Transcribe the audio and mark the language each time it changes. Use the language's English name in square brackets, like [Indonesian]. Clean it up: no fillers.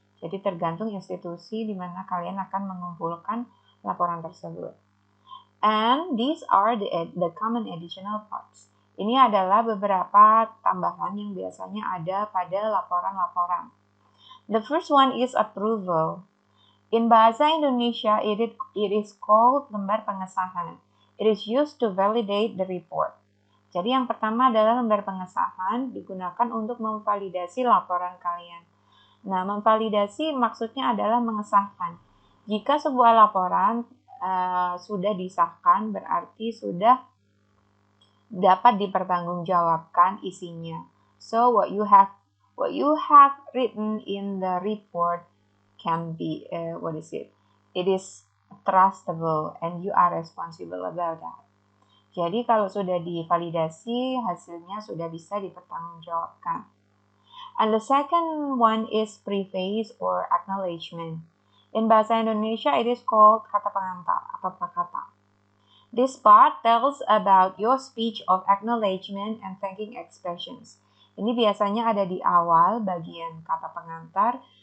[Indonesian] Jadi tergantung institusi di mana kalian akan mengumpulkan laporan tersebut. [English] And these are the common additional parts. [Indonesian] Ini adalah beberapa tambahan yang biasanya ada pada laporan-laporan. [English] The first one is approval. In Bahasa Indonesia, it is called lembar pengesahan. It is used to validate the report. [Indonesian] Jadi yang pertama adalah lembar pengesahan digunakan untuk memvalidasi laporan kalian. Nah, memvalidasi maksudnya adalah mengesahkan. Jika sebuah laporan sudah disahkan, berarti sudah dapat dipertanggungjawabkan isinya. [English] So what you have written in the report can be it is trustable and you are responsible about that. [Indonesian] Jadi kalau sudah divalidasi, hasilnya sudah bisa dipertanggungjawabkan. [English] And the second one is preface or acknowledgement. In Bahasa Indonesia, it is called [Indonesian] kata pengantar atau prakata. [English] This part tells about your speech of acknowledgement and thanking expressions. [Indonesian] Ini biasanya ada di awal bagian kata pengantar.